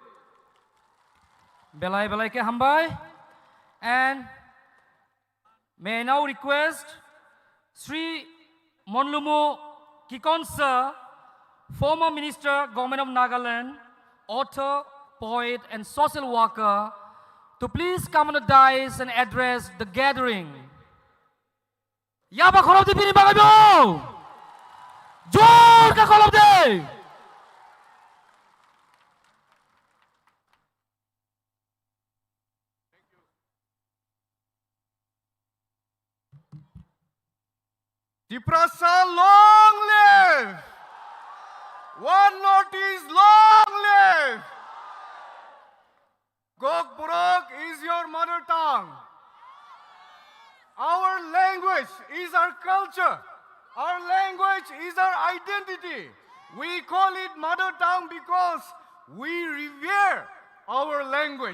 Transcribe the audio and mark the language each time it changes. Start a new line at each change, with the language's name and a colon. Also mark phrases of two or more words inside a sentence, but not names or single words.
Kok Borok: belai ke hambai
English: and may I now request Sri Monlumu Kikonsa, former Minister, Government of Nagaland, author, poet and social worker, to please come on the dais and address the gathering.
Kok Borok: Yaba kolom di pini bagay mo! Jor ka kolom di!
English: Tiprasa long live! One notice long live! Gokburok is your mother tongue. Our language is our culture. Our language is our identity. We call it mother tongue because we revere our language.